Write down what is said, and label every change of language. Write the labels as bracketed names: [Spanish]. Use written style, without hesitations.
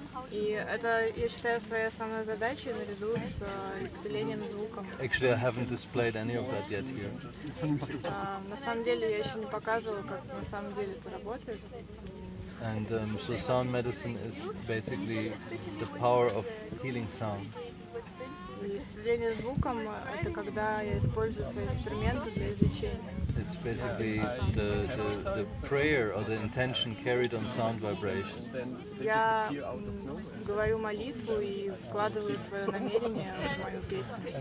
[Russian] И это, я считаю, своей основной задачей наряду с исцелением звуком. [English] Actually, I haven't displayed any of that yet here. [Russian] На самом деле, я еще не показывала, как на самом деле это работает. [English] And so sound medicine is basically the power of healing sound. [Russian] И исцеление звуком — это когда я использую свои инструменты для излечения. [English] It's basically the prayer or the intention carried on sound vibration. [Russian] Я говорю молитву и вкладываю свое намерение в мою песню.